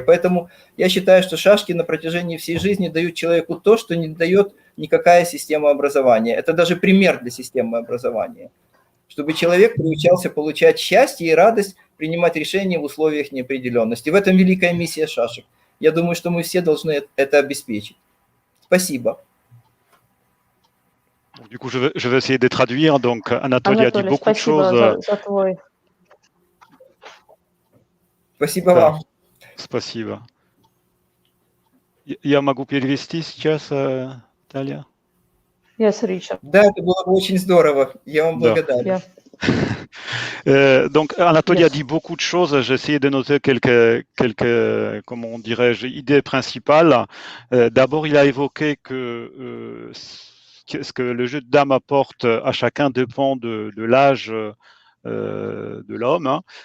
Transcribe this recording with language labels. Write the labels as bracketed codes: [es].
[ru] Поэтому я считаю, что шашки на протяжении всей жизни дают человеку то, что не дает никакая система образования. Это даже пример для системы образования. Чтобы человек приучался получать счастье и радость, принимать решения в условиях неопределенности. В этом великая миссия шашек. Я думаю, что мы все должны это обеспечить. Спасибо. [fr] Du coup, je vais essayer de traduire. Donc, Anatoly a dit beaucoup de choses. [ru] Спасибо вам. Спасибо. Я могу перевести сейчас, Таля? [en] Yes, Richard. [ru] Да, это было бы очень здорово. Я вам благодарен. [fr] Donc, Anatoly a dit beaucoup de choses. J'ai essayé de noter quelques comment dirais-je, idées principales. D'abord, il a évoqué que ce que le jeu de dames apporte à chacun dépend de l'âge de l'homme. Hein.